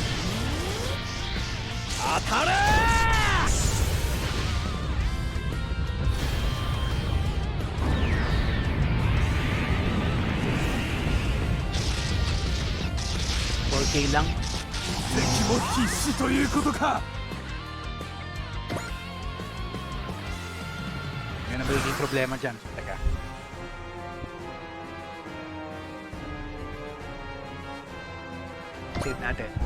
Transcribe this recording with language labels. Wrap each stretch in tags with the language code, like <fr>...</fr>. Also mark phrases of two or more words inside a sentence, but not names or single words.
<ja>当たれ</ja> <tl>4K lang.</tl> <ja>敵も必死ということか。</ja> <tl>Yan ang magiging problema dyan. Teka. Save natin.</tl>